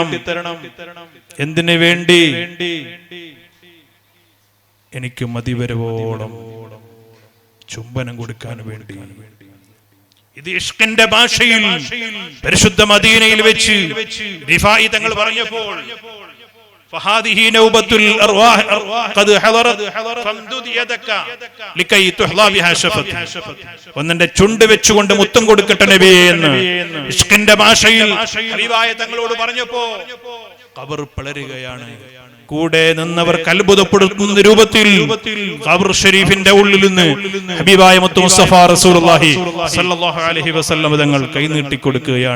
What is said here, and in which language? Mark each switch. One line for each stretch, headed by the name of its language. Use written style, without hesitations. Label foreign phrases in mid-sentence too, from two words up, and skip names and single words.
Malayalam: എന്തിനു വേണ്ടി? എനിക്ക് മതിവരവോളം ചുംബനം കൊടുക്കാൻ വേണ്ടി. ഇത് ഇഷ്കിന്റെ ഭാഷയിൽ പരിശുദ്ധ മദീനയിൽ വെച്ച് റിഫായി തങ്ങൾ പറഞ്ഞപ്പോൾ
Arabic: فهذه نوبة الأرواح قد حضرت فامدد يدك لكي تحظى بها شفتي.
Malayalam: ഒന്നെന്റെ ചുണ്ട് വെച്ചുകൊണ്ട് മുത്തം കൊടുക്കട്ടെ നബിയേ എന്ന് ഇഷ്കിന്റെ ഭാഷയിൽ ഹബീബായ തങ്ങളോട് പറഞ്ഞപ്പോ ഖബർ പിളരുകയാണ്. കൂടെ നിന്നവർക്ക് അത്ഭുതപ്പെടുത്തുന്ന രൂപത്തിൽ ഖബർ ഷരീഫിന്റെ ഉള്ളിൽ നിന്ന് ഹബീബായ മുത്തു മുസ്തഫ
Arabic: رسول الله صلى الله عليه وسلم
Malayalam: തങ്ങൾ കൈനീട്ടി കൊടുക്കുകയാണ്.